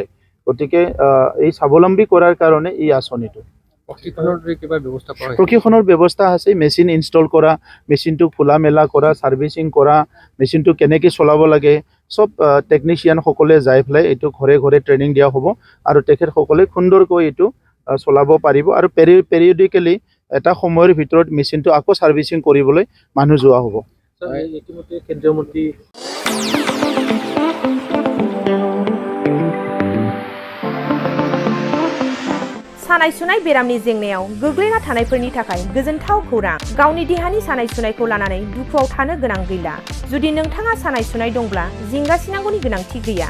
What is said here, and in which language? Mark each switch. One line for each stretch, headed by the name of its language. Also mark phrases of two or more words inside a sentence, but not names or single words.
Assamese: গতিকে এই স্বাৱলম্বী কৰাৰ কাৰণে এই আঁচনিটো প্ৰশিক্ষণৰ ব্যৱস্থা আছে, মেচিন ইনষ্টল কৰা, মেচিনটো খোলা মেলা কৰা, ছাৰ্ভিচিং কৰা, মেচিনটো কেনেকৈ চলাব লাগে, সব টেকনিচিয়ানসকলে যাই পেলাই এইটো ঘৰে ঘৰে ট্ৰেইনিং দিয়া হ'ব আৰু তেখেতসকলে সুন্দৰকৈ এইটো চলাব পাৰিব আৰু পেৰিয়ডিকেলি এটা সময়ৰ ভিতৰত মেচিনটো আকৌ ছাৰ্ভিচিং কৰিবলৈ মানুহ যোৱা হ'ব। ইতিমধ্যে কেন্দ্ৰীয় মন্ত্ৰী
Bodo: सानाय सुनाय बेरामनि जेंनायाव गोग्लैना थानायफोरनि थाखाय गोजोनथाव खौरां। गावनि देहानि सानाय सुनायखौ लानानै दुखुआव थानो गोनां गैला। जुदि नोंथाङा सानाय सुनाय दंब्ला जिंगासिनांगौनि गोनांथि गैया।